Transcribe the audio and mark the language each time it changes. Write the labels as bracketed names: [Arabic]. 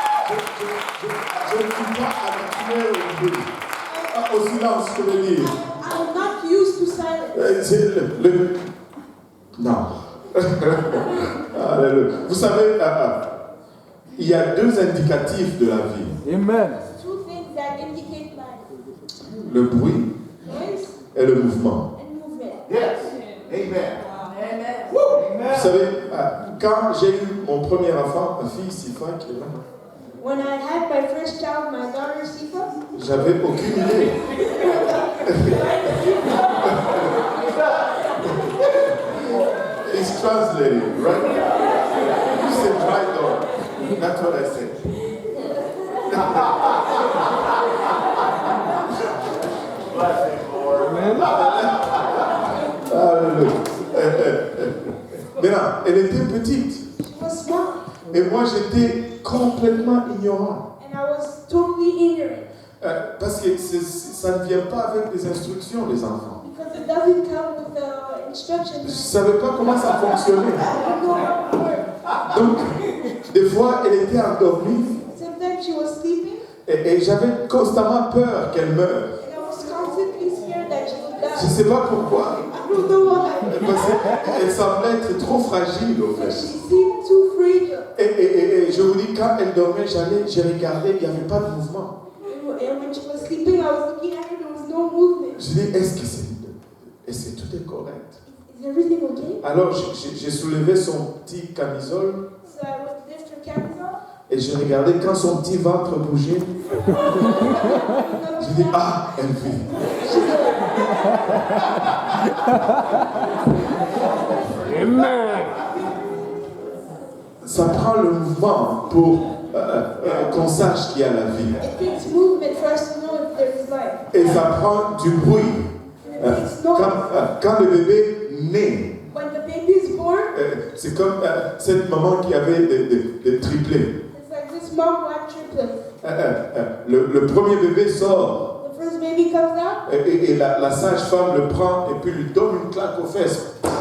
[French] Je ne suis pas habitué au bruit. Au silence, je veux dire. [English] I'm not used to silence. [French] C'est non. Alléluia. Vous savez, Il y a deux indicatifs de la vie. [English] Amen. Two things that indicate life. [French] Le bruit [English] Noise [French] et le mouvement. [English] and movement. Yes. Amen. [French] Vous savez, quand j'ai eu mon premier enfant, ma fille Sifa, qui est là, [English] When I had my first child, my daughter Sifa, [French] j'avais aucune idée. [English] It's translated, right? You said right door. That's what I said. Hallelujah. [French] Maintenant, elle était petite. [English] she was small, [French] Et moi, j'étais complètement ignorant. [English] and I was totally ignorant [French] Parce que ça ne vient pas avec des instructions, les enfants. [English] because it doesn't come with the [French] Je ne [English] instructions. [French] savais pas comment ça fonctionnait. [English] I don't know how it works. [French] Donc, des fois, elle était endormie [English] Sometimes she was sleeping, [French] et j'avais constamment peur qu'elle meure. [English] and I was constantly scared that she would [French] Je ne [English] die. [French] sais pas pourquoi. [English] I don't know why. [French] Parce qu'elle semblait être trop fragile, au [English] But [French] fait. [English] she seemed too fragile. [French] Et je vous dis, quand elle dormait, j'ai regardé, il n'y avait pas de mouvement. [English] And when she was sleeping, I was looking at her, there was no movement. [French] Je dis, est-ce que tout est correct? [English] Is everything okay? [French] Alors, j'ai soulevé son petit camisole [English] So I would lift her camisole. [French] et j'ai regardé quand son petit ventre bougeait. J'ai dit, ah, elle vit. [English] Amen. [French] Ça prend le mouvement pour qu'on sache qu'il y a la vie. [English] It takes movement for us to know if there is life. [French] Et ça prend du bruit. [English] And it takes noise. [French] Quand le bébé naît, [English] When the baby is born, [French] c'est comme cette maman qui avait des triplés. [English] it's like this mom who had triplets. [French] Le premier bébé sort [English] The first baby comes out, [French] et la sage-femme le prend et puis lui donne une claque aux fesses.